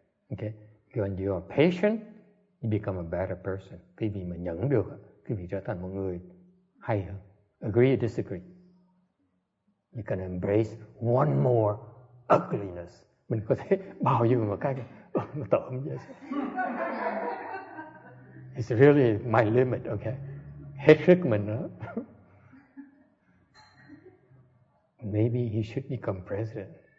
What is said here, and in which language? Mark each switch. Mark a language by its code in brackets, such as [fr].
[en] Okay, when you are patient, you become a better person. [vi] Quý vị mà nhẫn được, quý vị trở thành một người hay hơn. [en] Agree or disagree? You can embrace one more ugliness. [vi] Mình có thể bao dung một cái nó tởm vậy. [en] It's really my limit, okay? [vi] Hết sức mình nữa. [en] Maybe he should become president.